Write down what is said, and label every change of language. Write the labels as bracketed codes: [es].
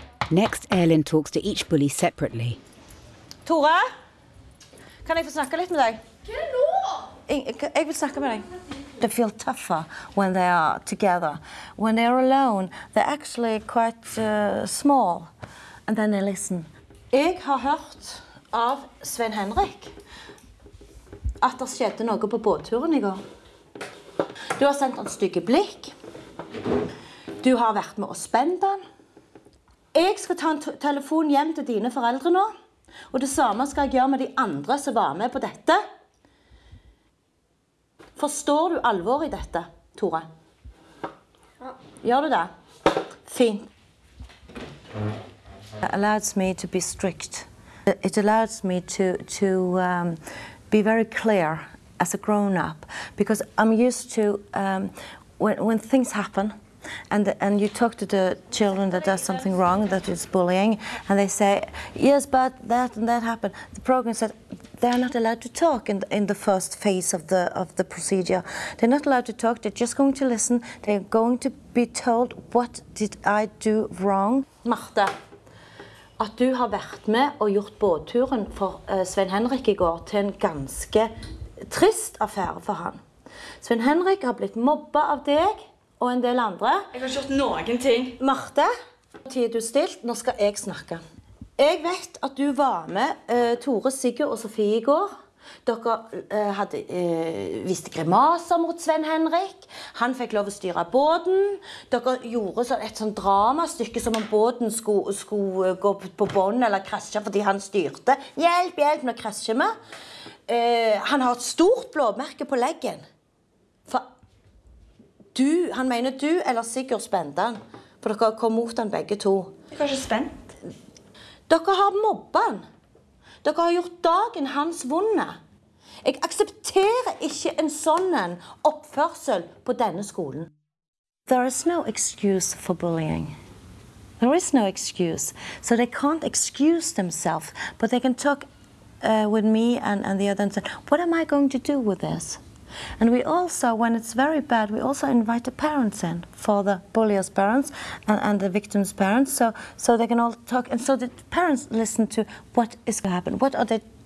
[en] Next, Elin talks to each bully separately. [no] Tore, kan jeg få snakke litt med deg? Jeg vil snakke med deg. [en] They feel tougher when they are together. When they are alone, they're actually quite small. And then they listen. [no] Jeg har hørt av Svein Henrik at det skjedde noe på båtturen i går. Du har sendt en stygge blikk. Du har vært med å spenne den. Jeg skal ta en telefon hjem til dine foreldre nå. Og det samme skal jeg gjøre med de andre som var med på dette. Forstår du alvor i dette, Tore? Ja. Gjør du det? Fint. [en] It allows me to be strict. It allows me to be very clear as a grown-up. Because I'm used to when things happen. And you talk to the children that does something wrong, that is bullying, and they say, yes, but that and that happened. The program said they're not allowed to talk in the first phase of the procedure. They're not allowed to talk, they're just going to listen, they're going to be told, what did I do wrong? [no] Marte, at du har vært med og gjort båtturen for Svein Henrik i går til en ganske trist affære for han. Svein Henrik har blitt mobba av deg, og en del andre. Jeg har gjort noen ting. Marte, tid du stilt, nå skal jeg snakke. Jeg vet at du var med Tore, Sigurd og Sofie i går. Dere viste grimaser mot Svein Henrik. Han fikk lov å styre båten. Dere gjorde et sånt dramastykke som om båten skulle gå på bånd eller krasje fordi han styrte. Hjelp, hjelp, nå krasjer vi. Han har et stort blåmerke på leggen. Han mener du eller Sigurd spente han, for dere har kommet mot han begge to. Jeg er kanskje spent. Dere har mobba han. Dere har gjort dagen hans vonde. Jeg aksepterer ikke en sånn oppførsel på denne skolen. [en] There is no excuse for bullying. There is no excuse. So they can't excuse themselves, but they can talk with me and the other and say, what am I going to do with this? And we also, when it's very bad, we also invite the parents in for the bully's parents and the victim's parents, so they can all talk. And so the parents listen to what is going to happen. What are they